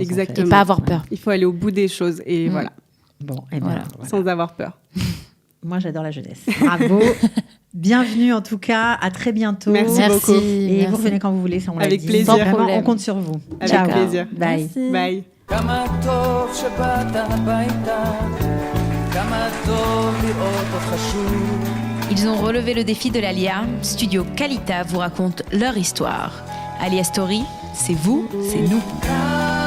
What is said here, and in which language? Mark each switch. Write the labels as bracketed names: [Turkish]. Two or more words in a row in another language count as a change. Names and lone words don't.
[French] Exactement. Et pas avoir peur. Il faut aller au bout des choses et voilà, Bon, et Voilà. sans avoir peur. Moi, j'adore la jeunesse. Bravo. Bienvenue en tout cas. À très bientôt. Merci beaucoup. Et merci. vous revenez quand vous voulez, ça on l'a Avec dit. plaisir. Vraiment, Sans problème. on compte sur vous. Avec Ciao. plaisir. Bye. Merci. Bye. [Hebrew] כמה טוב שבאת הביתה, כמה טוב לראות אותך שוב. [French] Ils ont relevé le défi de l'Alia. Studio Kalita vous raconte leur histoire. Alia Story, c'est vous, c'est nous.